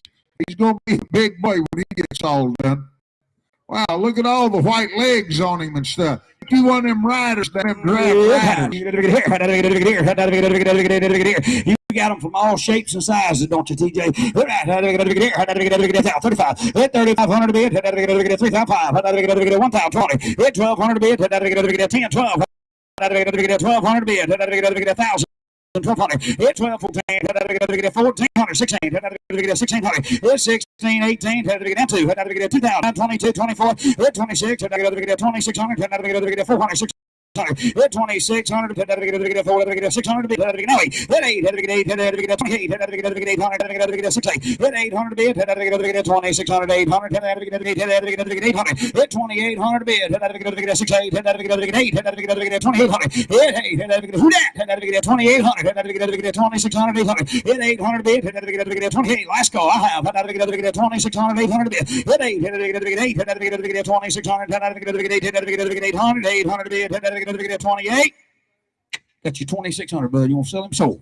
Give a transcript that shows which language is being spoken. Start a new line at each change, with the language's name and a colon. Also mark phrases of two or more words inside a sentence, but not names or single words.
English: He's going to be a big boy when he gets all done. Wow, look at all the white legs on him and stuff. You one of them riders, them draft riders. You got them from all shapes and sizes, don't you, TJ? 35. Hit 3,500 bid. 3,500. 1,020. Hit 1,200 bid. 10, 12. 1,200 bid. 1,000. 1,200, hit 12, 14, 1,400, 16, 1,600, hit 16, 18, 2,000, 22, 24, hit 26, 2,600, 400, hit 2,600, 600 bid, now hit 8, hit 8, hit 28, hit 800, 68, hit 800 bid, 2,600, 800, hit 800, hit 2,800 bid, 68, hit 8, hit 2,800, hit who that, hit 2,800, hit 2,600, 800, hit 800 bid, hit 28, last call, I have, hit 2,600, 800 bid, hit 8, hit 2,600, 800 bid, 28. Got you 2,600, bud. You want to sell him? Sold.